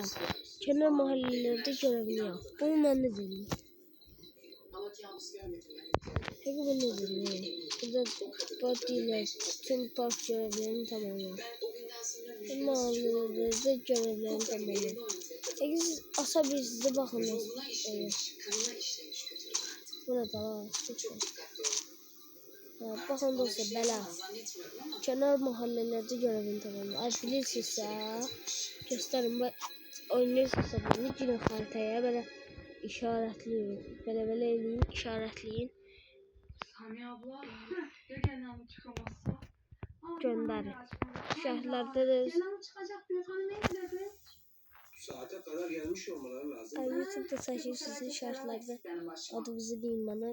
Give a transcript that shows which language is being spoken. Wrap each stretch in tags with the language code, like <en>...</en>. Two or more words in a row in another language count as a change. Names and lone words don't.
<tr>Kenar mahallelerde görevini yap.</tr> <az>Bunu mən də bilmirəm.</az> <tr>Peki bu nedir ya? Burada partiler tüm park görevlerini tamamlar. Mahallelerde görevlerini tamamlar. Peki siz asabilirsiniz, bakın nasıl. Burada var. Bakın dostlar, belə. Kenar mahallelerde görevini tamamlar.</tr> <az>Ay bilirsinizsə, göstərin. Oynayırsınızsa bunu girin xaritaya, belə işaretleyin. Belə eləyin,</az> <tr>işaretleyin. Saniye abla, ya Kenan çıkamazsa? Gönderin. Şartlarda da Kenan çıkacak diyor, hani ne dedi? Saate kadar gelmiş olmaları lazım. YouTube'da saçı sizin şartlarda adınızı deyin bana.</tr>